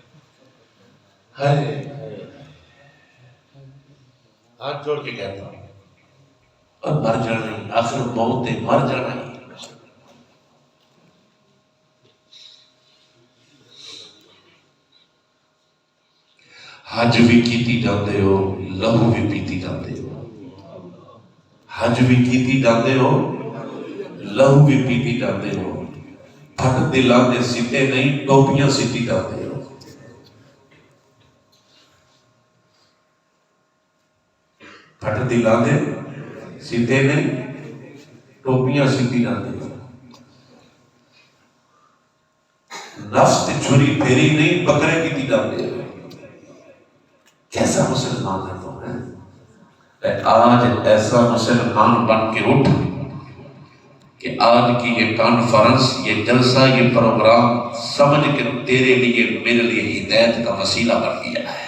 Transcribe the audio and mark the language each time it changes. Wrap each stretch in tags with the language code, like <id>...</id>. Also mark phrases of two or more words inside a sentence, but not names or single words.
<ur>ہاتھ جوڑ کے کہتا ہوں اور مر جانا ہی، آخر موت ہے، مر جانا ہی.</ur> <pa>حج بھی کیتی جاندے ہو، لہو بھی پیتی جاندے ہو. حج بھی کیتی جاندے ہو، لہو بھی پیتی جاندے ہو. پھٹ دلاں دے سیتے نہیں، ٹوپیاں سیتی جاندے ہو. پھٹ دلاں دے سیتے نہیں، ٹوپیاں سیتی جاندے ہو. نفس تے چھری پھیری نہیں، بکرے کیتی جاندے ہو.</pa> <ur>کیسا مسلمان ہے تم؟ آج ایسا مسلمان بن کے اٹھ کہ آج کی یہ کانفرنس، یہ جلسہ، یہ پروگرام سمجھ کے تیرے لیے میرے لیے ہدایت کا وسیلہ بن گیا ہے.</ur>